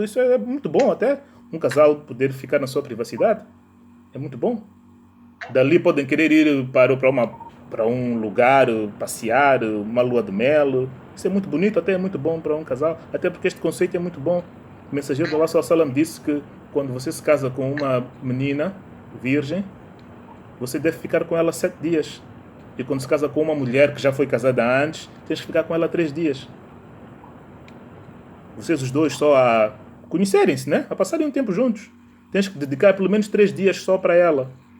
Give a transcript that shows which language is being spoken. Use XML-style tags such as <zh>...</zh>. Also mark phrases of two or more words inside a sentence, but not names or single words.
<pt>Isso é muito bom até. Um casal poder ficar na sua privacidade. É muito bom. Dali podem querer ir para um lugar, passear, uma lua de mel. Isso é muito bonito, até é muito bom para um casal. Até porque este conceito é muito bom. O mensageiro de Allah</pt> <ar>صلى الله عليه وسلم</ar> <pt>disse que quando você se casa com uma menina virgem, você deve ficar com ela 7 dias. E quando se casa com uma mulher que já foi casada antes, tens que ficar com ela 3 dias. Vocês os dois só a conhecerem-se, né? A passarem um tempo juntos. Tens que dedicar pelo menos 3 dias só para ela.</pt>